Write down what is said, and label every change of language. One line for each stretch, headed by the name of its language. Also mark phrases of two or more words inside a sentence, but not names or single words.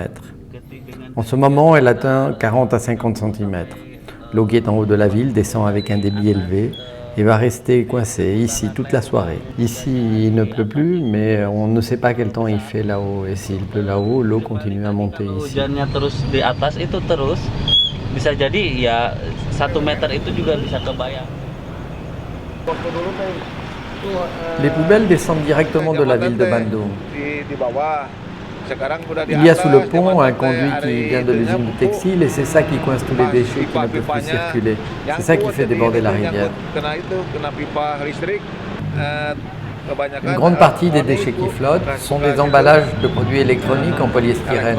French: En ce moment, elle atteint 40 à 50 cm. L'eau qui est en haut de la ville descend avec un débit élevé et va rester coincée ici toute la soirée. Ici, il ne pleut plus, mais on ne sait pas quel temps il fait là-haut. Et s'il pleut là-haut, l'eau continue à monter ici.
Indonesian: Bisa jadi ya 1 meter itu juga bisa kebayang.
French: Les poubelles descendent directement de la ville de Bandung. Il y a sous le pont un conduit qui vient de l'usine de textile et c'est ça qui coince tous les déchets qui ne peuvent plus circuler. C'est ça qui fait déborder la rivière. Une grande partie des déchets qui flottent sont des emballages de produits électroniques en polyestyrène.